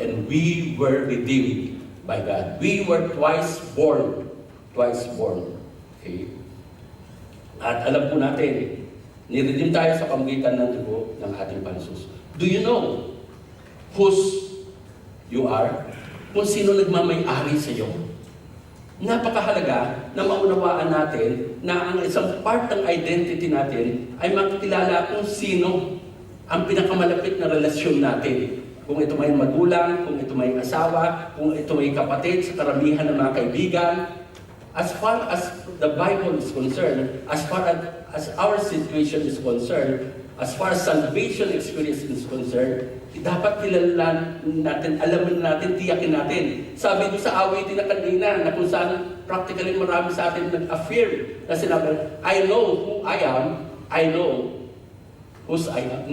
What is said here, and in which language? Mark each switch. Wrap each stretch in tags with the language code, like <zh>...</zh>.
<en>And we were redeemed by God. We were twice born. Twice born. Okay?</en> <tl>At alam po natin, niredeem tayo sa pamagitan ng dugo ng ating Panginoon.</tl> <en>Do you know whose you are?</en> <tl>Kung sino nagmamay-ari sa iyo? Napakahalaga na maunawaan natin na ang isang part ng identity natin ay makikilala kung sino ang pinakamalapit na relasyon natin. Kung ito may magulang, kung ito may asawa, kung ito may kapatid, sa karamihan ng mga kaibigan.</tl> <en>As far as the Bible is concerned, as far as our situation is concerned, as far as salvation experience is concerned,</en> <tl>dapat kilalanin natin, alamin natin, tiyakin natin. Sabi doon sa awitin na kanina, na kung saan practically marami sa atin nag-affirm na sinabi,</tl> <en>I know who I am, I know whose I am.</en>